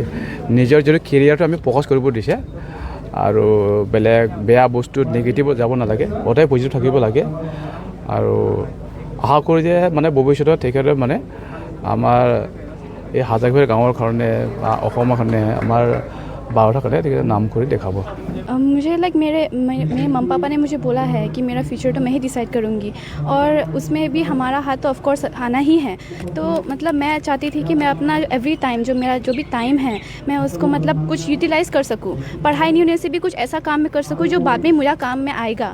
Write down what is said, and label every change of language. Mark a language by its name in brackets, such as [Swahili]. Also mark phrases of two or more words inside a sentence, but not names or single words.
[Assamese] নিজৰ যদি কেৰিয়াৰটো আমি ফ'কাছ কৰিব দিছে, আৰু বেলেগ বেয়া বস্তু নিগেটিভত যাব নালাগে, সদায় পজিটিভ থাকিব লাগে। আৰু আশা কৰোঁ যে মানে ভৱিষ্যতত তেখেতে মানে আমাৰ এই হাজাৰঘৰ গাঁৱৰ কাৰণে বা অসমৰ কাৰণে আমাৰ ভাৰতৰ কাৰণে তেখেতে নাম কৰি দেখাব। [Hindi] मुझे मेरे मम्मी पापा ने मुझे बोला है कि मेरा फ्यूचर तो मैं ही डिसाइड करूँगी, और उसमें भी हमारा हाथ तो [English] of course [Hindi] आना ही है। तो मतलब मैं चाहती थी कि मैं अपना [English] every time [Hindi] जो भी टाइम है मैं उसको मतलब कुछ यूटिलाइज़ कर सकूँ। पढ़ाई नहीं होने से भी कुछ ऐसा काम मैं कर सकूँ जो बाद में मुझे काम में आएगा।